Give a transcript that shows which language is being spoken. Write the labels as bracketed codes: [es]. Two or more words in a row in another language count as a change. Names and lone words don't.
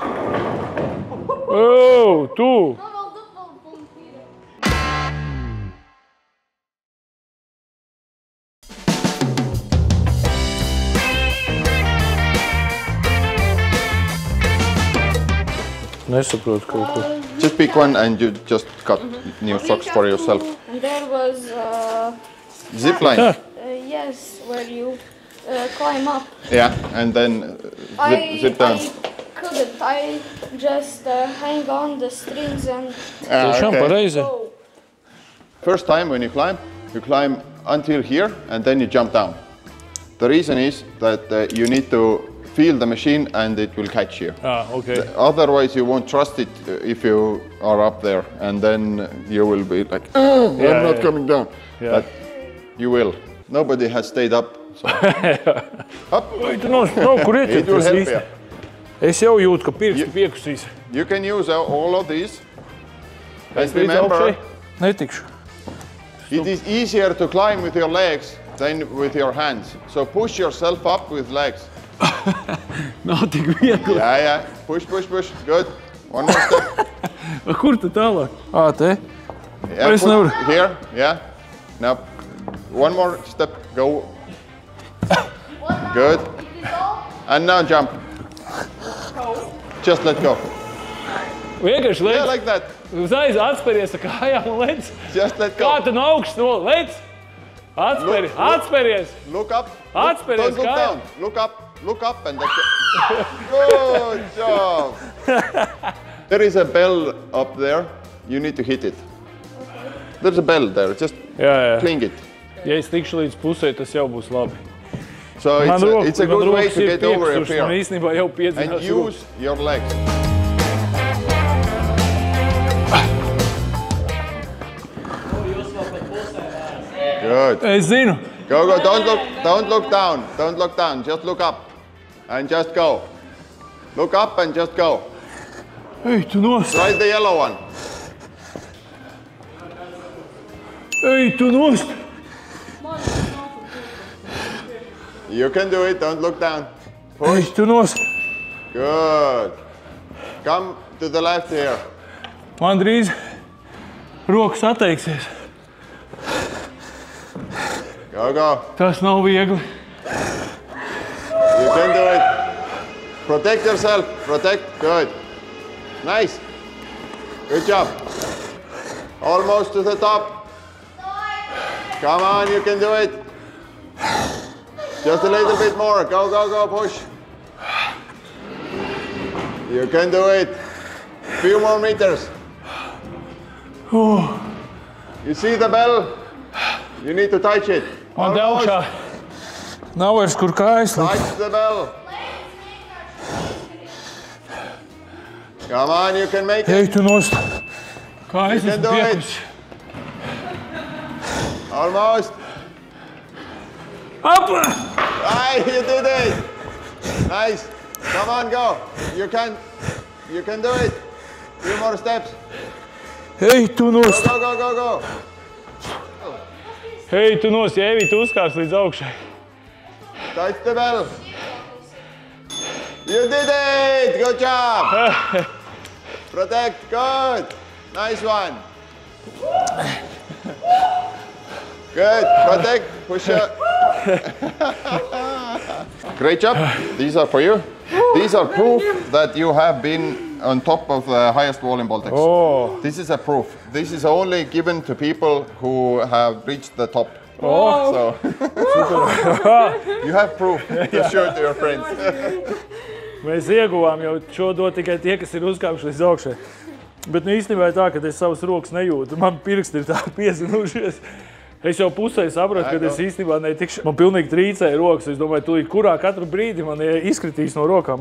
[lv] Tu! Nesaprotu kaut ko. [en] Just pick one and you just cut new socks for yourself. There was Zip line. yes, where you climb up. Yeah, and then zip down. I couldn't. I just hang on the strings and [lv] Tiešām pareizi. [en] go. First time when you climb until here and then you jump down. The reason is that you need to feel the machine and it will catch you. Okay. Otherwise you won't trust it if you are up there and then you will be like, I'm not coming down. Yeah. But you will. Nobody has stayed up. So. Up. [lv] Kur iet? [en] It will help you. [lv] Es jau jūtu, ka pirksti piekusīs. [en] You can use all of these. And remember, [lv] Netikšu. [en] it is easier to climb with your legs than with your hands. So push yourself up with legs. [lv] Nav tik viegli. [en] Yeah. Push. Good. One more step. [lv] Kur tu tālāk? Te? [en] Yeah, [lv] Es nevaru. [en] here. Yeah. Now, one more step. Go. Good. And now jump. Just let go. [lv] Vienkārši [en] Yeah, [lv] lec. [en] like that. [lv] Uzreiz atspēries ar kājām un lec. [en] Just let [lv] Kā [en] go. [lv] tu no augšas no lec? Atspēries. [en] Look up. [lv] Atspēries [en] Don't look [lv] kājām. [en] down. Look up and let go. Good job. There is a bell up there. You need to hit it. There's a bell there. Just [lv] Jā. [en] cling it. [lv] Ja es tikšu līdz pusē, tas jau būs labi. [en] So it's a good way to get over your fear. [lv] Man īstenībā jau [en] And [lv] piedzinās. [en] use your legs. Good. [lv] Es zinu. [en] Go. Don't look down. Don't look down. Just look up. And just go. Look up and just go. [lv] Ej, tu nost. [en] Try the yellow one. [lv] Ej, tu nost. [en] You can do it. Don't look down. [lv] Ej, tu nost. [en] Good. Come to the left here. [lv] Man drīz rokas atteiksies. [en] Go. [lv] Tas nav viegli. [en] You can do it. Protect yourself. Protect. Good. Nice. Good job. Almost to the top. Come on, you can do it. Just a little bit more. Go. Push. You can do it. Few more meters. You see the bell? You need to touch it. [lv] Man te augšā nav vairs kur kājas likt. [en] Touch the bell. Come on, you can make it. [lv] Ej, tu nost. Kājas [en] You can [lv] esmu [en] do it. [lv] piekusi. [en] Almost. Up! Aye, you did it. Nice. Come on, go. You can do it. Few more steps. Ej, tu nost. Go. Ej, tu nost. [lv] Ja Evita uzkāps līdz augšai. [en] Touch the bell. You did it. Good job. Protect. Good. Nice one. Good. Protect. Push up. Great job. These are for you. These are proof that you have been on top of the highest wall in Baltics. Oh. This is a proof. This is only given to people who have reached the top. Oh. So you have proof to show to your friends. [lv] Mēs ieguvām jau šo dot tikai tie, kas ir uzkāpuši līdz augšai. Bet īstenībā ir tā, ka es savas rokas nejūtu. Man pirksti ir tā piezinušies. Es jau pusē sapratu, ka es īstenībā netikšu. Man pilnīgi trīcēja rokas. Es domāju, tūlīt kurā katru brīdi man izkritīs no rokām.